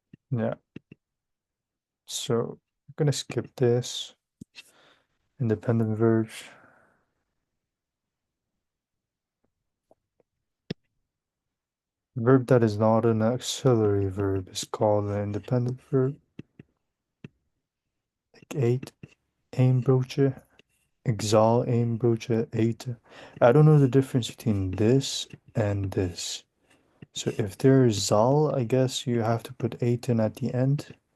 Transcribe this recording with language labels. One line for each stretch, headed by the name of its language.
English: Yeah. So I'm gonna skip this. Independent verbs. Verb that is not an auxiliary verb is called an independent verb.
Dutch: Like eet, één broodje, ik zal één broodje eten.
English: I don't know the difference between this and this. So if there is zal, I guess you have to put eten at the end.